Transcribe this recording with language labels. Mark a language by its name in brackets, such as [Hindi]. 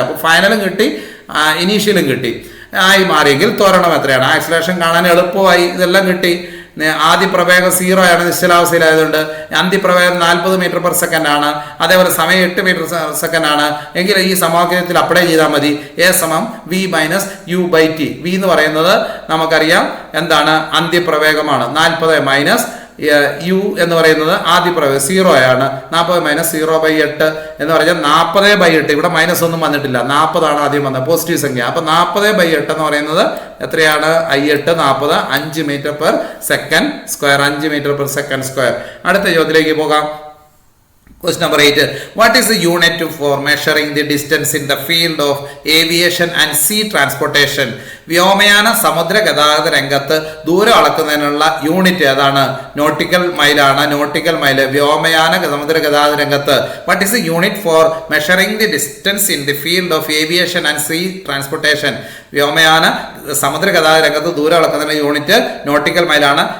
[Malayalam] അപ്പോൾ ഫൈനലും കിട്ടി, ഇനീഷ്യലും കിട്ടി. ആയി മാറിയെങ്കിൽ ത്വരണം എത്രയാണ്? ആക്സിലറേഷൻ കാണാൻ എളുപ്പമായി. ഇതെല്ലാം കിട്ടി. ആദ്യ പ്രവേഗം 0 ആണ് നിശ്ചലാവസ്ഥയിലായതുകൊണ്ട്. അന്ത്യപ്രവേഗം 40 മീറ്റർ പെർ സെക്കൻഡ് ആണ്. അതേപോലെ സമയം 8 മീറ്റർ സെക്കൻഡ് ആണ്. എങ്കിൽ ഈ സമവാക്യത്തിൽ അപ്ലൈ ചെയ്താൽ മതി. A സമം V minus U by T. V എന്ന് പറയുന്നത് നമുക്കറിയാം എന്താണ്? അന്ത്യപ്രവേഗമാണ്. 40 മൈനസ് U എന്ന് പറയുന്നത് ആദ്യപ്രവേഗം 0 ആണ്. 40 മൈനസ് 0 ബൈ 8 എന്ന് പറഞ്ഞാൽ 40 ബൈ 8. ഇവിടെ മൈനസ് ഒന്നും വന്നിട്ടില്ല. 40 ആണ് ആദ്യം വന്നത്, പോസിറ്റീവ് സംഖ്യ. അപ്പൊ 40 ബൈ 8 എന്ന് പറയുന്നത് എത്രയാണ്? 8 40 5 metre per second square. 5 metre per second square. അടുത്ത ചോദ്യത്തിലേക്ക് പോകാം. [English] Question number 8. What is the unit for measuring the distance in the field of aviation and sea transportation? [Malayalam] വ്യോമയാന സമുദ്ര ഗതാഗത രംഗത്ത് ദൂരം അളക്കുന്നതിനുള്ള യൂണിറ്റ് ഏതാണ്? നോട്ടിക്കൽ മൈലാണ്. നോട്ടിക്കൽ മൈല് വ്യോമയാന സമുദ്ര ഗതാഗത രംഗത്ത്. [English] What is the unit for measuring the distance in the field of aviation and sea transportation? [Malayalam] വ്യോമയാന സമുദ്ര ഗതാഗത രംഗത്ത് ദൂരം അളക്കുന്നതിന്റെ യൂണിറ്റ് നോട്ടിക്കൽ മൈലാണ്.